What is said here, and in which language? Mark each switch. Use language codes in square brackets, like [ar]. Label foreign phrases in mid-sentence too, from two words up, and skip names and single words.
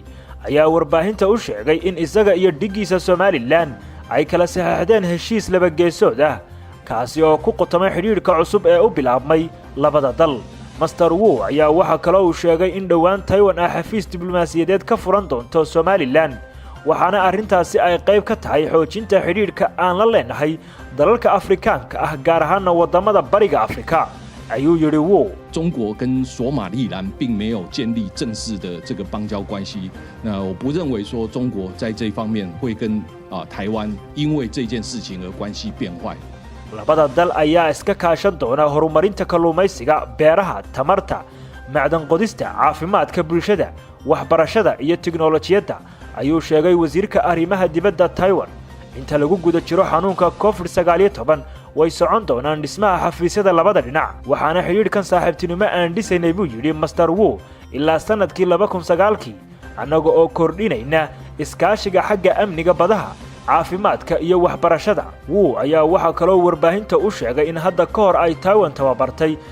[so] ayaa warbaahinta u sheegay in isaga iyo dhigiisa Somaliland ay kala saxeexdeen heshiis laba geesood ah kaasi oo ku qotamay xiriirka cusub ee u bilaabmay labada dal Master Wu ayaa waxa kale uu sheegay in dhawaan Taiwan ay xafiis diblomaasiyadeed ka furan doonto Somaliland waxaana arrintaasi ay qayb ka tahay xoojinta xiriirka aan la leenahay dalalka Afrikaanka ah gaar ahaan wadamada bariga Afrika ayuu yiri Wu [zh] 中国跟索马利兰并没有建立正式的这个邦交关系。那我不认为说中国在这方面会跟台湾因为这件事情而关系变坏。 [so] labada dal ayaa iska kaashan doona horumarinta kalluumaysiga beeraha tamarta macdan qodista caafimaadka bulshada waxbarashada iyo tiknoolajiyadda ayuu sheegay wasiirka arrimaha dibadda Taiwan inta lagu guda jiro xanuunka COVID-19 way socon doonaan dhismaha xafiisyada labada dhinac waxaana xiriirkan saaxiibtinimo aan dhisaynay buu yiri Master Wu ilaa sanadkii 2009 anaga oo kordhinayna iskaashiga xagga amniga badaha caafimaadka iyo waxbarashada Wu ayaa waxa kale oo warbaahinta u sheegay in hadda ka hor ay Taiwan tababartay